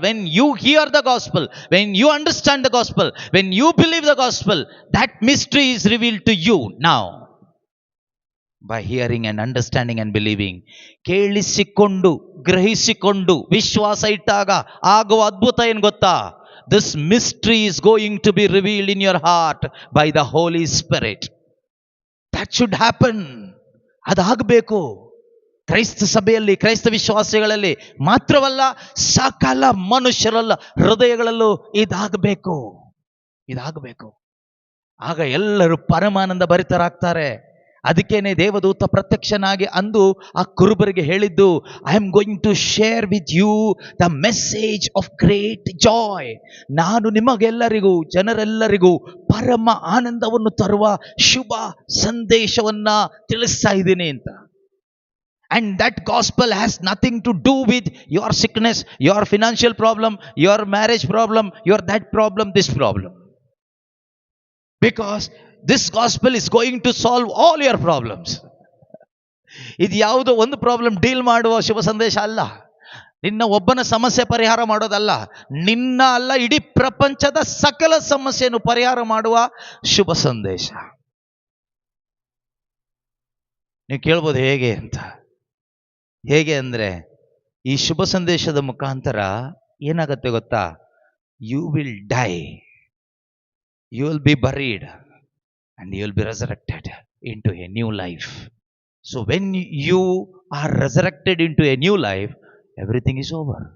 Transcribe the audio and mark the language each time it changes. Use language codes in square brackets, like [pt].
[en] When you hear the gospel, when you understand the gospel, when you believe the gospel, that mystery is revealed to you now by hearing and understanding and believing. [kn] ಕೇಳಿಸಿಕೊಂಡು ಗ್ರಹಿಸಿಕೊಂಡು ವಿಶ್ವಾಸ ಇಟ್ಟಾಗ ಆಗುವ ಅದ್ಭುತ ಏನು ಗೊತ್ತಾ? [en] This mystery is going to be revealed in your heart by the Holy Spirit. That should happen. [kn] ಅದಾಗಬೇಕು ಕ್ರೈಸ್ತ ಸಭೆಯಲ್ಲಿ, ಕ್ರೈಸ್ತ ವಿಶ್ವಾಸಿಗಳಲ್ಲಿ ಮಾತ್ರವಲ್ಲ, ಸಕಲ ಮನುಷ್ಯರಲ್ಲ ಹೃದಯಗಳಲ್ಲೂ ಇದಾಗಬೇಕು. ಆಗ ಎಲ್ಲರೂ ಪರಮಾನಂದ ಭರಿತರಾಗ್ತಾರೆ. ಅದಕ್ಕೇನೆ ದೇವದೂತ ಪ್ರತ್ಯಕ್ಷನಾಗಿ ಅಂದು ಆ ಕುರುಬರಿಗೆ ಹೇಳಿದ್ದು, [en] I am going to share with you the message of great joy. [kn] ನಾನು ನಿಮಗೆಲ್ಲರಿಗೂ, ಜನರೆಲ್ಲರಿಗೂ ಪರಮ ಆನಂದವನ್ನು ತರುವ ಶುಭ ಸಂದೇಶವನ್ನ ತಿಳಿಸ್ತಾ ಇದ್ದೀನಿ ಅಂತ. [en] And that gospel has nothing to do with your sickness, your financial problem, your marriage problem, your that problem, this problem. Because this gospel is going to solve all your problems. [kn] ಇದು ಯಾವುದೋ ಒಂದು problem deal ಮಾಡುವ ಶುಭ ಸಂದೇಶ ಅಲ್ಲ. ನಿನ್ನ ಒಬ್ಬನ ಸಮಸ್ಯೆ ಪರಿಹಾರ ಮಾಡೋದಲ್ಲ, ನಿನ್ನ ಅಲ್ಲ, ಇಡೀ ಪ್ರಪಂಚದ ಸಕಲ ಸಮಸ್ಯೆಯನ್ನು ಪರಿಹಾರ ಮಾಡುವ ಶುಭ ಸಂದೇಶ. ನೀವು ಕೇಳ್ಬೋದು ಹೇಗೆ ಅಂದ್ರೆ, ಈ ಶುಭ ಸಂದೇಶದ ಮುಖಾಂತರ ಏನಾಗತ್ತೆ ಗೊತ್ತಾ? [en] You will die, you will be buried, and you will be resurrected into a new life. So when you are resurrected into a new life, everything is over.